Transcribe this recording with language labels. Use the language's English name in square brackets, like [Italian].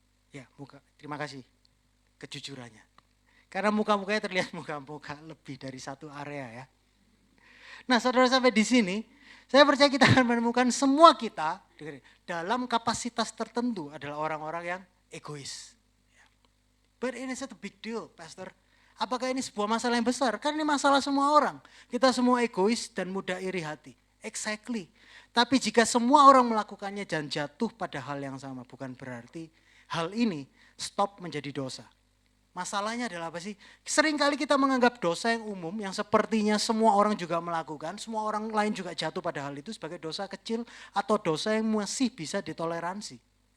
[Indonesian] Ya, terima kasih kejujurannya. Karena muka-mukanya terlihat muka-muka lebih dari satu area ya. Nah saudara sampai di sini, saya percaya kita akan menemukan semua kita dalam kapasitas tertentu adalah orang-orang yang egois. [English] But it is a big deal, Pastor. [Indonesian] Apakah ini sebuah masalah yang besar? Karena ini masalah semua orang. Kita semua egois dan mudah iri hati. [English] Exactly. [Indonesian] Tapi jika semua orang melakukannya dan jatuh pada hal yang sama, bukan berarti hal ini stop menjadi dosa. Masalahnya adalah apa sih? Seringkali kita menganggap dosa yang umum, yang sepertinya semua orang juga melakukan, semua orang lain juga jatuh pada hal itu sebagai dosa kecil atau dosa yang masih bisa ditoleransi.